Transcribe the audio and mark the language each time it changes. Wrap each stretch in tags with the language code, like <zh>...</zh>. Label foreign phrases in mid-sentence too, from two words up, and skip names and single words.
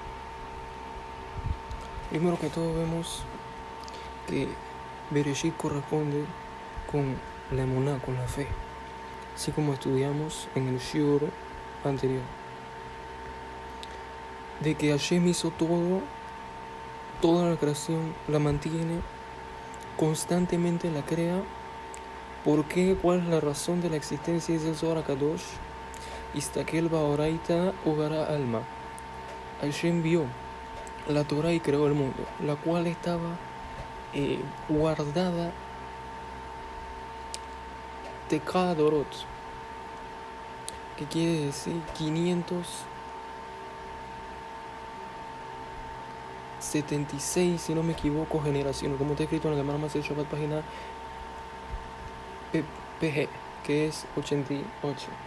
<es>Primero que todo vemos que Bereshit corresponde con la emuná, con la fe, así como estudiamos en el shiur anterior, de que Hashem hizo toda la creación, la mantiene, constantemente la crea. ¿Por qué? ¿Cuál es la razón de la existencia? Dice el Zohar HaKadosh:</es> <he>אסתכל באורייתא וברא עלמא.</he> <es>Hashem vio la Torah y creó el mundo, la cual estaba guardada</es> <he>תקה דורות,</he> <es>que quiere decir 576, si no me equivoco, generaciones, como está escrito en la Gemara Masechet Shabbat, página PG, que es 88.</es>